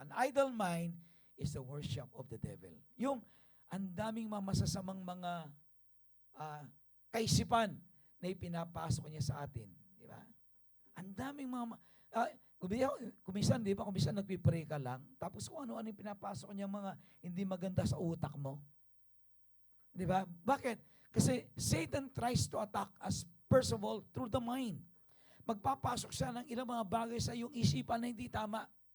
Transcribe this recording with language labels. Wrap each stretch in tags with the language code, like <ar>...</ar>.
<en>An idle mind is the workshop of the devil.</en> <tl>Yung ang daming masasamang mga kaisipan na ipinapasok niya sa atin. Di ba? Ang daming mga... kumisan nagpipray ka lang, tapos kung ano-ano yung pinapasok niya mga hindi maganda sa utak mo. Di ba? Bakit?</tl> <en>Kasi Satan tries to attack us, first of all, through the mind.</en> <tl>Magpapasok siya ng ilang mga bagay sa iyong isipan na hindi tama.</tl>